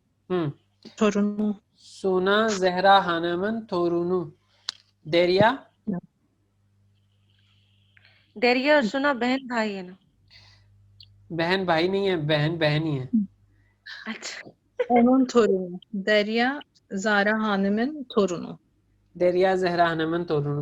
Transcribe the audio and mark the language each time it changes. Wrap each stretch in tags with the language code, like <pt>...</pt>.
<tr>हम्म Suna Zehra Hanım'ın torunu. Derya?</tr> <hi>दरिया और सुना बहन भाई है ना? बहन भाई नहीं है, बहन बहन ही है। अच्छा,</hi> <tr>onun torunu. Derya Zara Hanım'ın torunu. Derya Zehra Hanım'ın torunu.</tr>